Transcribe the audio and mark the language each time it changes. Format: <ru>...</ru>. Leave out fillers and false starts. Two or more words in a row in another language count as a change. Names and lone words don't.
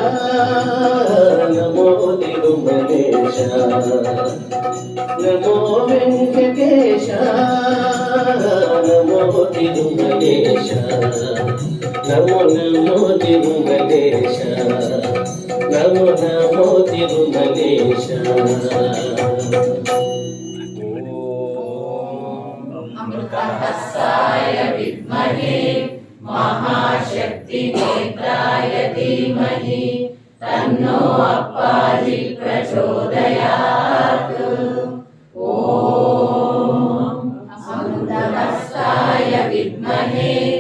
<te>నమో తిరుమలేశ నమో వెంకటేశ నమో తిరుమలేశ నమో నమో తిరుమలేశ నమో నమో తిరుమలేశ</te> <sa>अमृतहस्ताय विद्महे महाशक्तिनेत्राय धीमहि तन्नो अप्पाजि प्रचोदयात् ॐ अमृतहस्ताय विद्महे</sa>